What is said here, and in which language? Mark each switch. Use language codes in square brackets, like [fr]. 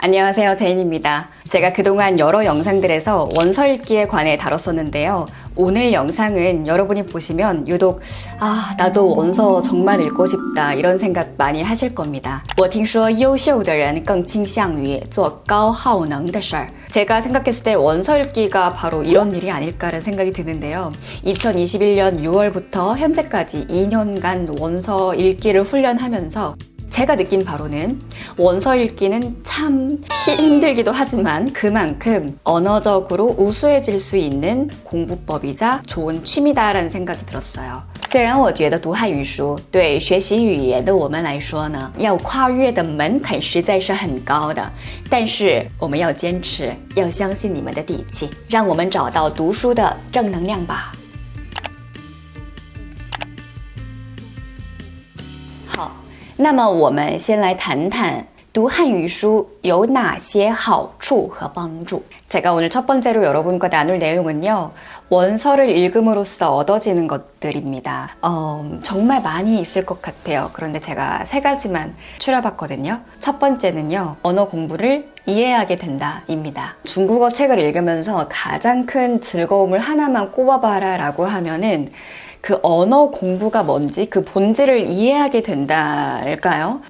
[ko] 안녕하세요, 제인입니다. 제가 그동안 여러 영상들에서 원서 읽기에 관해 다뤘었는데요. 오늘 영상은 여러분이 보시면 유독 나도 원서 정말 읽고 싶다 이런 생각 많이 하실 겁니다. [zh] 我听说优秀的人更倾向于做高耗能的事儿. [ko] 제가 생각했을 때 원서 읽기가 바로 이런 일이 아닐까라는 생각이 드는데요. 2021년 6월부터 현재까지 2년간 원서 읽기를 훈련하면서 제가 느낀 바로는 원서 읽기는 참 힘들기도 하지만 그만큼 언어적으로 우수해질 수 있는 공부법이자 좋은 취미다라는 생각이 들었어요. [zh] 虽然我觉得读汉语书对学习语言的我们来说呢，要跨越的门槛实在是很高的，但是我们要坚持，要相信你们的底气，让我们找到读书的正能量吧。好，那么我们先来谈谈读汉语书有哪些好处和帮助. [ko] 제가 오늘 첫 번째로 여러분과 나눌 내용은요. 원서를 읽음으로써 얻어지는 것들입니다. 정말 많이 있을 것 같아요. 그런데 제가 3가지만 추려봤거든요. 첫 번째는요. 언어 공부를 이해하게 된다입니다. 중국어 책을 읽으면서 가장 큰 즐거움을 하나만 꼽아봐라 라고 하면은 그 언어 공부가 뭔지 그 본질을 이해하게 된다일까요?